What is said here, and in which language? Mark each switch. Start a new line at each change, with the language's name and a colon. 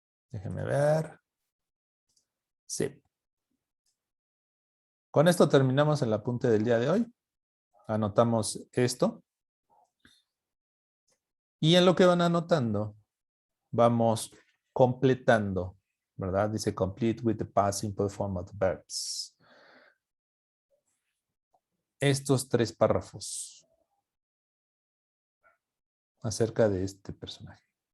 Spanish: Déjenme ver. Sí. Con esto terminamos el apunte del día de hoy. Anotamos esto. Y en lo que van anotando, vamos completando, ¿verdad?
English: Dice complete with the past simple form of the verbs.
Spanish: Estos 3 párrafos acerca de este personaje.